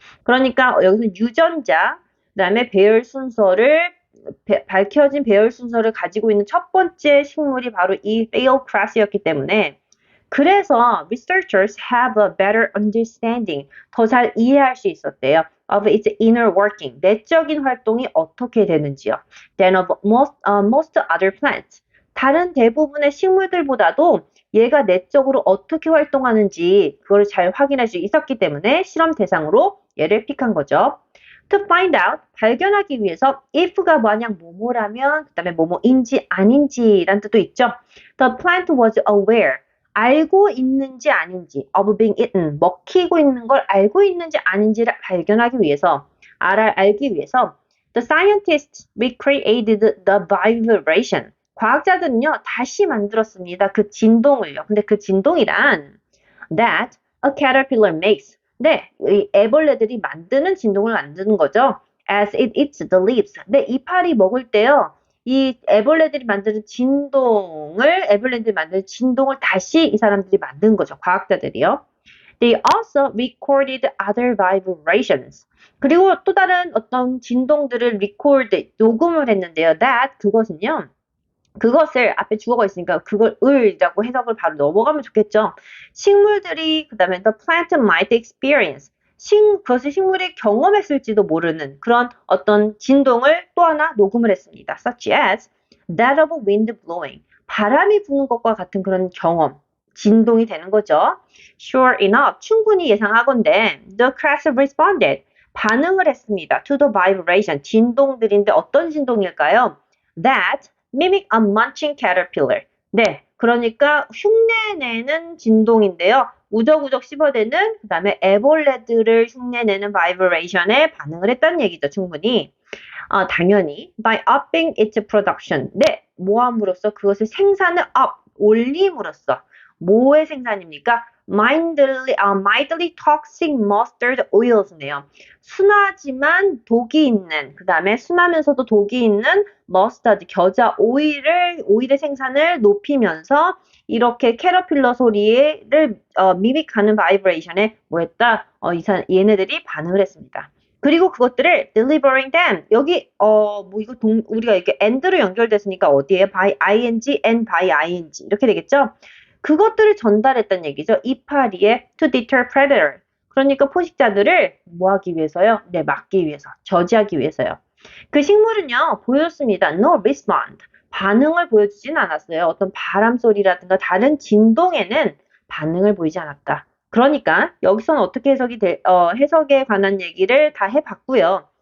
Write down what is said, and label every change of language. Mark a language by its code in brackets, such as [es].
[ko] 그러니까 여기서 유전자, 그다음에 배열 순서를 밝혀진 배열 순서를 가지고 있는 첫 번째 식물이 바로 이 Theocras였기 때문에 그래서 [en] researchers have a better understanding, [ko] 더 잘 이해할 수 있었대요. [en] of its inner working, [ko] 내적인 활동이 어떻게 되는지요. [en] than of most other plants. [ko] 다른 대부분의 식물들보다도 얘가 내적으로 어떻게 활동하는지 그걸 잘 확인할 수 있었기 때문에 실험 대상으로 얘를 픽한 거죠. To find out, 발견하기 위해서 if가 만약 뭐뭐라면 그 다음에 뭐뭐인지 아닌지란 뜻도 있죠. [en] The plant was aware, [ko] 알고 있는지 아닌지, [en] of being eaten, [ko] 먹히고 있는 걸 알고 있는지 아닌지를 발견하기 위해서, 알기 위해서 [en] the scientists recreated the vibration. [ko] 과학자들은요, 다시 만들었습니다. 그 진동을요. 근데 그 진동이란 [en] that a caterpillar makes. [ko] 네, 이 애벌레들이 만드는 진동을 만드는 거죠. [en] As it eats the leaves. [ko] 네, 이파리 먹을 때요. 이 애벌레들이 만드는 진동을 다시 이 사람들이 만든 거죠. 과학자들이요. [en] They also recorded other vibrations. [ko] 그리고 또 다른 어떤 진동들을 녹음을 했는데요. 그것은요. 그것을 앞에 주어가 있으니까 그걸 을이라고 해석을 바로 넘어가면 좋겠죠. 식물들이 그다음에 [en] the plant might experience. [ko] 그것을 식물이 경험했을지도 모르는 그런 어떤 진동을 또 하나 녹음을 했습니다. [en] Such as that of wind blowing. [ko] 바람이 부는 것과 같은 그런 경험, 진동이 되는 거죠. [en] Sure enough, [ko] 충분히 예상하건대 [en] the cracks responded. [ko] 반응을 했습니다. [en] To the vibration. [ko] 진동들인데 어떤 진동일까요? [en] That mimic a munching caterpillar. [ko] 네, 그러니까 흉내내는 진동인데요. 우적우적 씹어대는 그 다음에 애벌레들을 흉내내는 바이브레이션에 반응을 했다는 얘기죠. 충분히. 당연히 [en] by upping its production. [ko] 네, 모함으로써 그것을 생산을 올림으로써 뭐의 생산입니까? [en] mildly toxic mustard oils네요. [ko] 순하지만 독이 있는, 그 다음에 순하면서도 독이 있는 머스타드, 겨자 오일의 생산을 높이면서 이렇게 캐러필러 소리를 미믹하는 바이브레이션에 뭐했다? 얘네들이 반응을 했습니다. 그리고 그것들을 [en] delivering them [ko] 여기 우리가 이렇게 and로 연결됐으니까 어디에 by ing and by ing 이렇게 되겠죠? 그것들을 전달했다는 얘기죠. 이파리에 [en] to deter predator. [ko] 그러니까 포식자들을 뭐 하기 위해서요? 네, 막기 위해서, 저지하기 위해서요. 그 식물은요, 보였습니다. [en] No respond. [ko] 반응을 보여주진 않았어요. 어떤 바람 소리라든가 다른 진동에는 반응을 보이지 않았다. 그러니까 여기서는 어떻게 해석에 관한 얘기를 다 해봤고요.